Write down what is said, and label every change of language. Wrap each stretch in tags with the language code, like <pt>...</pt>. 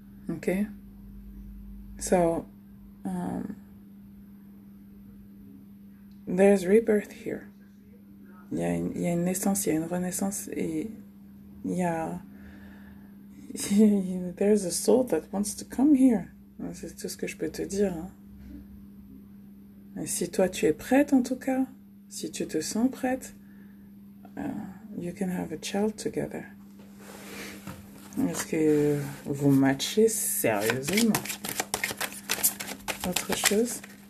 <en>Ok? So, there's rebirth here.</en> <fr>Il y a une naissance, il y a une renaissance et il y a...</fr> <en>There's a soul that wants to come here.</en> <fr>C'est tout ce que je peux te dire. Hein. Et si toi tu es prête en tout cas, si tu te sens prête,</fr> <en>you can have a child together.</en> <fr>Est-ce que vous matchez sérieusement? Autre chose?</fr>